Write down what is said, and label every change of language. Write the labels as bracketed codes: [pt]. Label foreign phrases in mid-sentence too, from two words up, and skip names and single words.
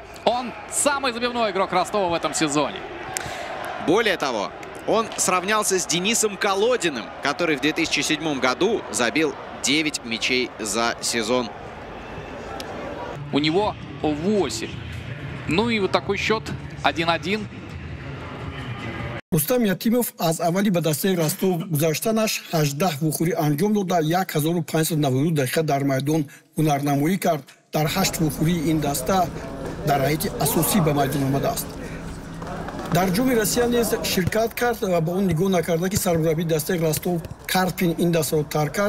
[ru] Он самый забивной игрок Ростова в этом сезоне. Более того, он сравнялся с Денисом Колодиным, который в 2007 году забил 9 мячей за сезон. У него 8. Ну и вот такой счет 1-1. [tg] Рустам Ятимов аз аввали ба дастаи Ростов гузаштанаш 18 вухӯрӣ анҷом дода 1592 дақиқа дар майдон ҳунарнамоӣ кард. Дар 8 вухӯрии ин даста дар ҳайати асосӣ ба майдон омадааст. дар ҷоми Россия низ ширкат кард ва ба он нигоҳ накарда ки сармураббии дастаи Ростов Карпин ин дастаро тарк кард.